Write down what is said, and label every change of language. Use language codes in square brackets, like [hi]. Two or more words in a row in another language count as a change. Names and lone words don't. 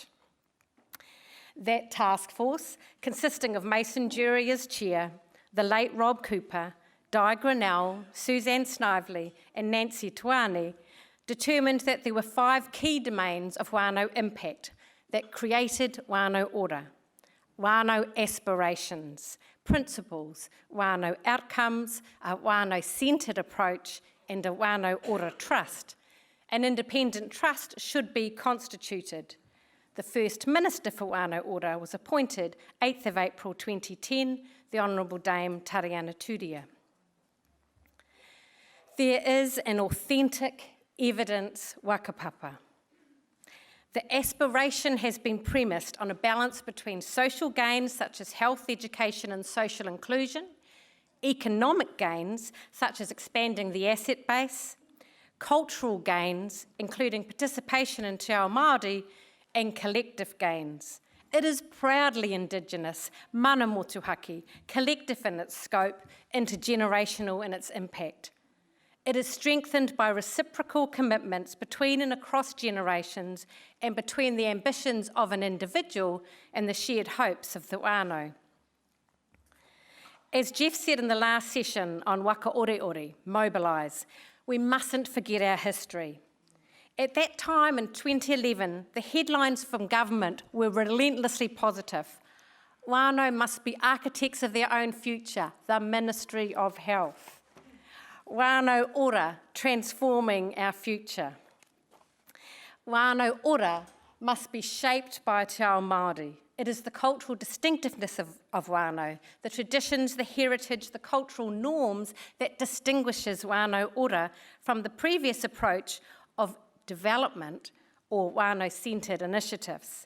[en] That task force, consisting of Mason Jury as chair, the late Rob Cooper, Di Grinnell, Suzanne Snively and Nancy Tuani, determined that there were 5 key domains of Whānau impact that created Whānau ora. Whānau aspirations, principles, Whānau outcomes, a Whānau-centred approach and a Whānau ora trust. An independent trust should be constituted. The first Minister for Whānau ora was appointed 8th of April 2010, the Honourable Dame Tariana Turia. There is an authentic evidence whakapapa. The aspiration has been premised on a balance between social gains such as health, education and social inclusion, economic gains such as expanding the asset base, cultural gains including participation in [mi] Te Ao Māori [en] and collective gains. It is proudly Indigenous, [mi] mana motuhake, [en] collective in its scope, intergenerational in its impact. It is strengthened by reciprocal commitments between and across generations and between the ambitions of an individual and the shared hopes of the whānau. As Jeff said in the last session on [mi] waka ore ore, [en] mobilise, we mustn't forget our history. At that time in 2011, the headlines from government were relentlessly positive. Whānau must be architects of their own future, the Ministry of Health. Whānau ora, transforming our future. Whānau ora must be shaped by [mi] Te Ao Māori. [en] It is the cultural distinctiveness of Whānau, the traditions, the heritage, the cultural norms that distinguishes Whānau ora from the previous approach of development or Whānau-centred initiatives.